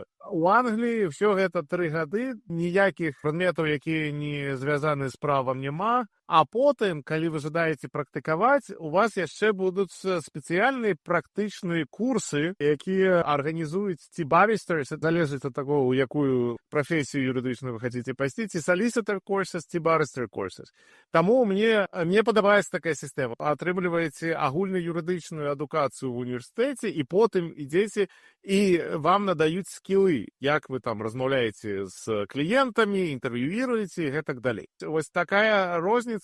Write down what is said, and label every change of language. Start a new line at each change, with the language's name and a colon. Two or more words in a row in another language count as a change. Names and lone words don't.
Belarusian: У Англіі ўсё гэта 3 гады, ніякіх прадметаў, якія не звязаны з правам, няма. А потым, калі вы жадаеце практыкаваць, у вас яшчэ будуць спецыяльныя практычныя курсы, якія арганізуюць ці барыстers, залежыць ад таго, у якую прафесію юрыдычную вы хацеце пайсці, ці
English: solicitor courses,
Belarusian: ці
English: barrister courses.
Belarusian: Таму мне падабаецца такая сістэма. Атрымліваеце агульную юрыдычную адукацыю ў універсітэце і потым ідзеце і вам надаюць скілы, як вы там размаўляеце з кліентамі, інтэрв'юіруеце і гэтак далей. Вось такая розніца.